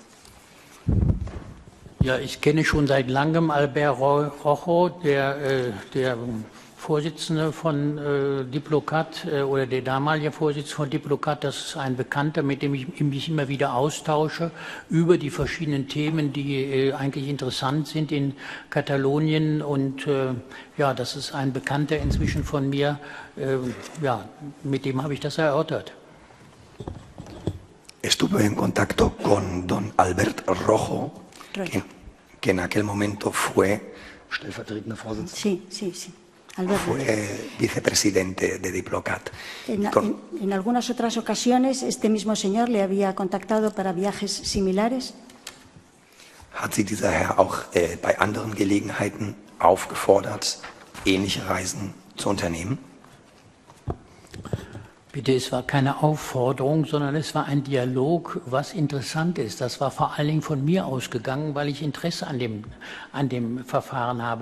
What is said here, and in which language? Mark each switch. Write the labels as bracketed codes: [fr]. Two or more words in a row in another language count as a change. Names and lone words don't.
[de] Ja, ich kenne schon seit langem Albert Rojo, der Vorsitzende von Diplocat oder der damalige Vorsitzende von Diplocat. Das ist ein Bekannter, mit dem ich mich immer wieder austausche über die verschiedenen Themen, die eigentlich interessant sind in Katalonien. Und das ist ein Bekannter inzwischen von mir. Mit dem habe ich das erörtert. [es] Estuve en contacto con don Albert Rojo, que en aquel momento fue [de] stellvertretender Vorsitzender. [es] Sí. Albert fue vicepresidente de Diplocat. En algunas otras ocasiones, este mismo señor le había contactado para viajes similares. [de] Hat Sie dieser Herr auch bei anderen Gelegenheiten aufgefordert, ähnliche Reisen zu unternehmen? Bitte, es war keine Aufforderung, sondern es war ein Dialog, was interessant ist. Das war vor allen Dingen von mir ausgegangen, weil ich Interesse an dem Verfahren habe.